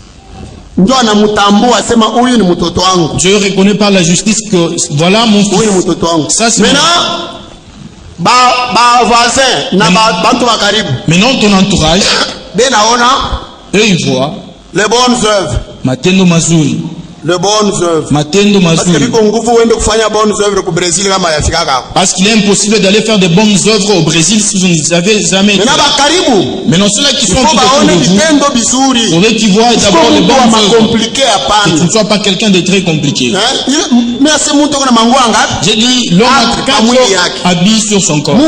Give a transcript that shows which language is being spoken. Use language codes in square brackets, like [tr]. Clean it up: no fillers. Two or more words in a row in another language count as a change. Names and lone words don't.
[fr] Dieu reconnaît par la justice que voilà mon fils. Ça, c'est maintenant ton entourage, eux ils voient les bonnes œuvres. [sw] Matendo mazuri. [fr] Les bonnes œuvres. [sw] Matendo mazuri. [fr] Parce qu'il est impossible d'aller faire de bonnes œuvres au Brésil si vous n'avez jamais été. Maintenant ceux-là qui sont tout autour de vous, faudrait qu'ils voient d'abord les bonnes œuvres. Que tu ne sois pas quelqu'un de très compliqué. J'ai dit l'homme a 4 habits sur son corps.